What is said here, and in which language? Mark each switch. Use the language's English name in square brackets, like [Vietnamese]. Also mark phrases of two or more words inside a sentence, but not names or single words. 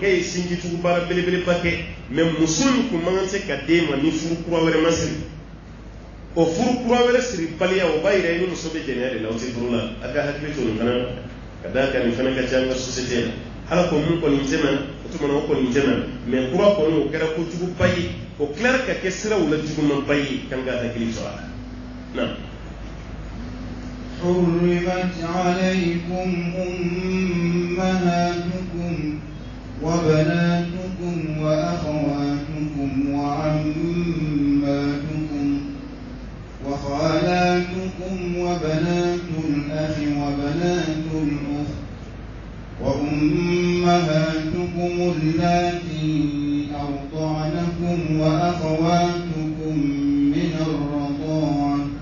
[Bambara] ye sinjitugu baara belebeleba kɛ mɛ muso in kun man kan tɛ ka den ma ni furu kura wɛrɛ ma siri o furu kura wɛrɛ siri baliya o b'a yira i ni muso bɛ jɛnɛya de la o tɛ furu la a ka hakili to nin fana na ka d'a kan nin fana ka ca an ka société la ala ko mun kɔni tɛmɛna o tuma na o kɔni tɛmɛna mɛ kura kɔni o kɛra kojuguba ye o tilara ka kɛ siraw la jugumanba ye kan ka hakili to a la نعم [Arabic] حرمت عليكم أمهاتكم وبناتكم وأخواتكم وعماتكم وخالاتكم وبنات الأخ وبنات الأخت وأمهاتكم اللاتي أرضعنكم وأخواتكم من الرضاعة